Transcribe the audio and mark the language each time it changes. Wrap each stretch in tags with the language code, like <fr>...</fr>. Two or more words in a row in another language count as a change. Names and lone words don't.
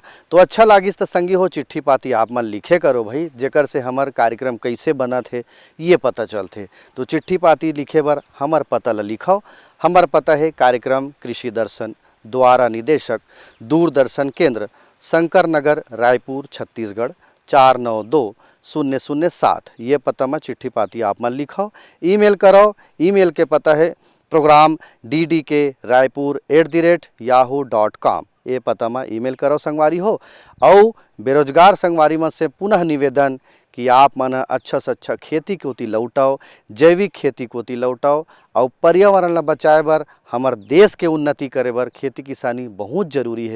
<hne>तो अच्छा लागिस तो संगी हो चिट्ठी पाती आप मन लिखे करो भाई, जेकर से हमार कार्यक्रम कैसे बना थे ये पता चलते। तो चिट्ठी पाती लिखे बर हमार पता ला लिखाओ। हमार पता है कार्यक्रम कृषि दर्शन द्वारा निदेशक दूरदर्शन केंद्र शंकर नगर रायपुर छत्तीसगढ़ 492007 ये पता में चिट्ठी पाती आप मन लिखाओ। ईमेल करो, ईमेल के पता है प्रोग्राम ddk.raipur@yahoo.com ये पता में ईमेल करो संगवारी हो। और बेरोजगार संगवारी मन से पुनः निवेदन कि आप मन अच्छा से अच्छा खेती के ओती लौटाओ, जैविक खेती के ओती लौटाओ और पर्यावरण ला बचाए बर हमार देश के उन्नति करे बर खेती किसानी बहुत जरूरी है।</hne>